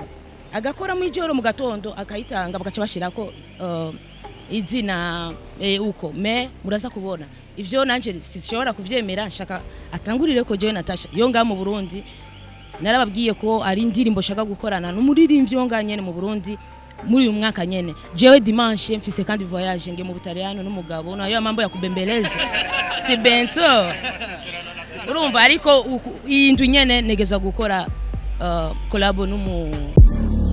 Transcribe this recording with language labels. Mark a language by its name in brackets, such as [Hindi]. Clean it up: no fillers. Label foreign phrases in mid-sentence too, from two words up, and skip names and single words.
[Rundi] agakora mu ijoro mu gatondo akayitanga bagaca bashirako izina uko me muraza kubona ivyo nanje sishobora kuvyemera nshaka atangurire ko je Natasha yo nga mu Burundi narababwiye ko ari indirimbo shaka gukorana n'umuririmbyi wonganye mu Burundi muri uyu mwaka nyene jewe dimanche mfise kandi voyage nge mu Butaliyano n'umugabo nayo [Swahili] mambo ya kubembeleza [Rundi] si bento urumva ariko iyi ndu nyene negeza gukora collabo